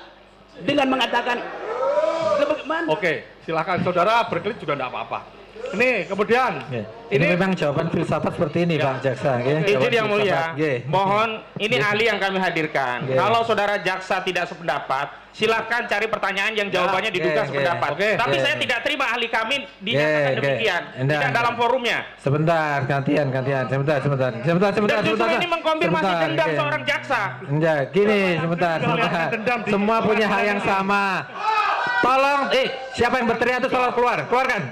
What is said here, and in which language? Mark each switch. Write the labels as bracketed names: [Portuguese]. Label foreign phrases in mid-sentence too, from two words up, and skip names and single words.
[Indonesian] Dengan mengatakan, bagaimana? Oke, silakan saudara berkelit juga tidak apa-apa. Ini kemudian, Ini memang jawaban filsafat seperti ini, Pak Jaksa. Izin yang mulia, Nggih. mohon ini ahli yang kami hadirkan. Nggih. Kalau saudara jaksa tidak sependapat, silakan cari pertanyaan yang jawabannya diduga Nggih, sependapat. nggih. Tapi Nggih. saya tidak terima ahli kami dinyatakan Nggih, demikian, nggih. tidak dalam forumnya. Sebentar, gantian. Sebentar. Dan justru ini mengkonfirmasi Sebentar, dendam nggih. seorang jaksa. Enggak, gini, sebentar. Semua punya hal yang sama. Tolong, siapa yang berteriak itu tolong keluarkan.